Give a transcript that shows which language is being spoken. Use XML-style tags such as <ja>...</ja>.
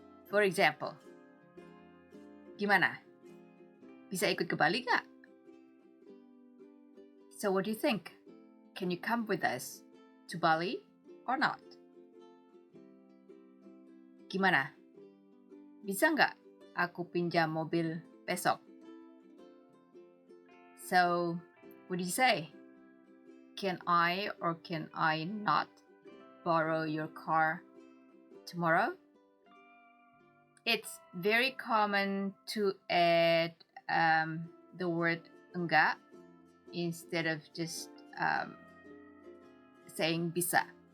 <en>For example,</en> <id>gimana? Bisa ikut ke Bali gak?</id> <en>So what do you think? Can you come with us to Bali or not?</en> <id>Gimana? Bisa nggak aku pinjam mobil besok?</id> <en>So, what do you say? Can I or can I not borrow your car tomorrow? It's very common to add the word enggak instead of just saying bisa.</en>